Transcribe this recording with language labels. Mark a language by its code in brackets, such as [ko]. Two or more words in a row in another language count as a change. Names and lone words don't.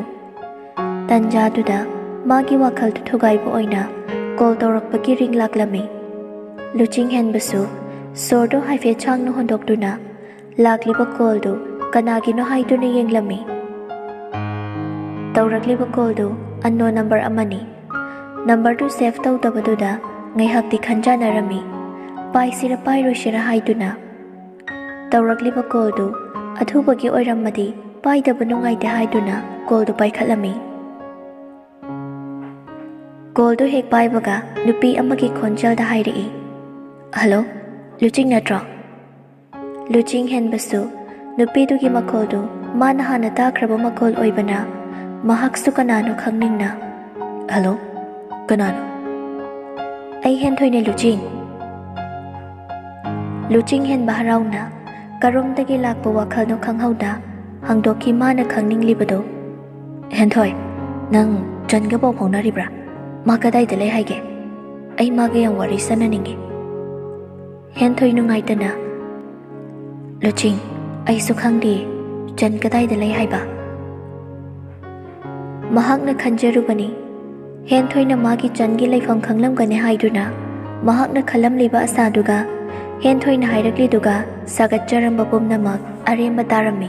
[mni] Tanjaduda magi wakhaldu thugaibu oina kol tawrakpagi ring laklami. Luching hen basu sordo haife changno hondokduna lakliba koldu kanagino haiduna yenglami. Tawrakliba koldu [en] unknown number [mni] amani. Number tu save tawdabaduda ngaihakti khanjanarami. Paisira pairosira haiduna. Tawrakliba koldu athubagi oiramadi paidaba nungaite haiduna koldu paikhatlami. Koldu hek paibaga nupi amagi khonjalda hairai. Hello, Luching natro? Luching hen basu nupidugi makoldu mana hana takraba makol oibana mahaksu kanano khangningna. Hello, kanano? Ai hen thoine Luching. Luching hen baharawna karomdagi lakpa wakhalno khanghauda hangdoki mana khangninglibado. Henthoi, nang jangabo phonaribra? Makadai dale haige. Ai mage yang wari sananingi. Henthoi nungaitana. Luching, ai sukhangdi jan kadai dale haiba. Mahakna khanjarubani. Henthoi na magi jangi laifam khanglamgane haiduna. Mahakna khalamliba asaduga. Henthoi na hairakliduga sagatjaramba pumnamak aremba tarami.